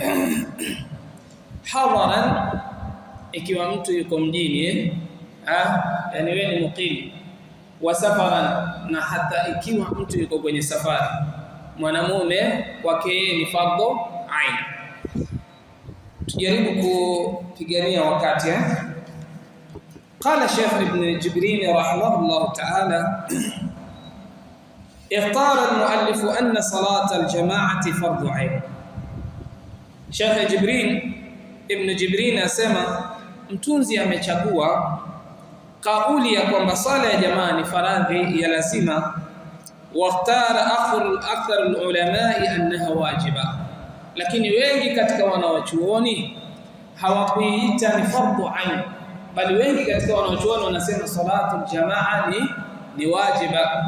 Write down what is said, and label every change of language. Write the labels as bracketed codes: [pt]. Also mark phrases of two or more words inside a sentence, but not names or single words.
[sw] hadaran, ikiwa mtu yuko mjini, yani wewe ni muqim, [ar] وسفرا, [sw] na hata ikiwa mtu yuko kwenye safari, mwanamume kwake ni fardhu ain. Tujaribu kupigania wakati. [ar] قال الشيخ ابن جبرين رحمه الله تعالى اختار المؤلف أن صلاة الجماعة فرض عين. [sw] Sheikh Jibril Ibn Jibril asema mtunzi amechagua kauli ya kwamba sala ya jamaa ni faradhi ya lazima, [ar] واختار أكثر العلماء أنها واجبة, [sw] lakini wengi katika wanawachuoni hawakuiita ni fardhu ain, bali wengi katika wanawachuoni wanasema salatu jamaa ni wajiba.